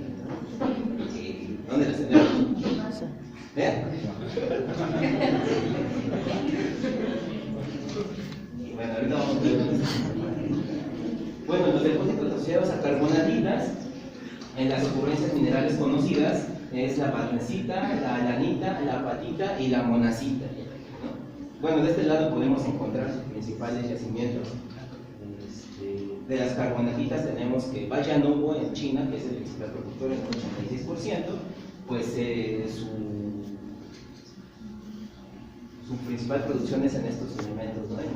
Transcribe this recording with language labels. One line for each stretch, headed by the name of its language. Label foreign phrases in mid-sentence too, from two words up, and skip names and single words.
Spanish: Sí. ¿Dónde las tenemos? Bueno, ahorita vamos a ver. Bueno, los depósitos asociados a carbonatitas, en las ocurrencias minerales conocidas, es la barnecita, la alanita, la apatita y la monazita, ¿no? Bueno, de este lado podemos encontrar sus principales yacimientos. De las carbonatitas tenemos que Bayanubo en China, que es el principal productor en el 86%, pues su principal producción es en estos elementos, ¿no?